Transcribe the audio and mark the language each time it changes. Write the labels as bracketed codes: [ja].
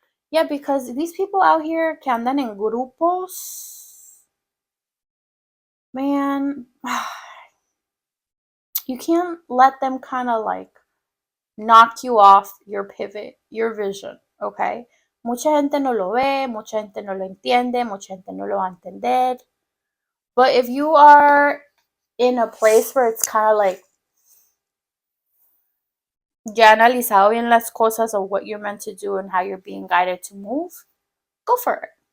[en] Yeah, because these people out here [es] que andan en grupos, [en] man, you can't let them kind of like knock you off your pivot, your vision, okay? [es] Mucha gente no lo ve, mucha gente no lo entiende, mucha gente no lo va a entender. [en] But if you are in a place where it's kind of like [es] ya analizado bien las cosas [en] of what you're meant to do and how you're being guided to move, go for it.